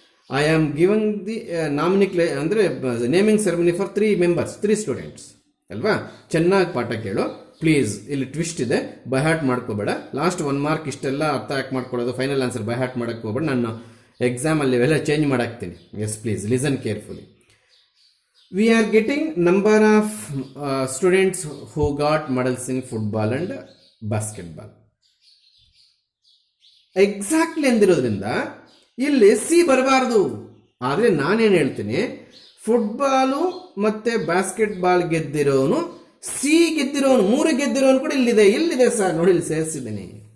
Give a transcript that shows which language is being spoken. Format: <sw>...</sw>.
<en>I am giving the nominee</en> <kn>ಅಂದರೆ</kn> <en>Naming ceremony for 3 members, 3 students ಅಲ್ವಾ?</en> <kn>ಚೆನ್ನಾಗಿ ಪಾಠ ಕೇಳು ಪ್ಲೀಸ್. ಇಲ್ಲಿ ಟ್ವಿಸ್ಟ್ ಇದೆ, ಬೈ ಹಾರ್ಟ್ ಮಾಡ್ಕೋಬೇಡ. ಲಾಸ್ಟ್ 1 ಮಾರ್ಕ್ ಇಷ್ಟೆಲ್ಲ ಅರ್ಥ ಯಾಕೆ ಮಾಡ್ಕೊಳ್ಳೋದು, ಫೈನಲ್ ಆನ್ಸರ್ ಬೈ ಹಾರ್ಟ್ ಮಾಡೋಕ್ಕೆ ಹೋಗ್ಬೇಡ. ನಾನು ಎಕ್ಸಾಮಲ್ಲಿ ಇವೆಲ್ಲ change ಮಾಡಾಕ್ತೀನಿ.</kn> <en>Yes, please listen carefully. We are getting number of students who got medals in football and basketball.</en> <kn>Exactly ಅಂದಿರೋದ್ರಿಂದ ಇಲ್ಲಿ ಸಿ ಬರಬಾರ್ದು. ಆದರೆ ನಾನೇನು ಹೇಳ್ತೀನಿ, ಫುಟ್ಬಾಲು ಮತ್ತು ಬಾಸ್ಕೆಟ್ಬಾಲ್ ಗೆದ್ದಿರೋನು, ಸಿ ಗೆದ್ದಿರೋನು, 3 ಗೆದ್ದಿರೋನು ಕೂಡ ಇಲ್ಲಿದೆ. ಎಲ್ಲಿದೆ ಸರ್? ನೋಡಿ, ಇಲ್ಲಿ ಸೇರಿಸಿದ್ದೀನಿ.</kn>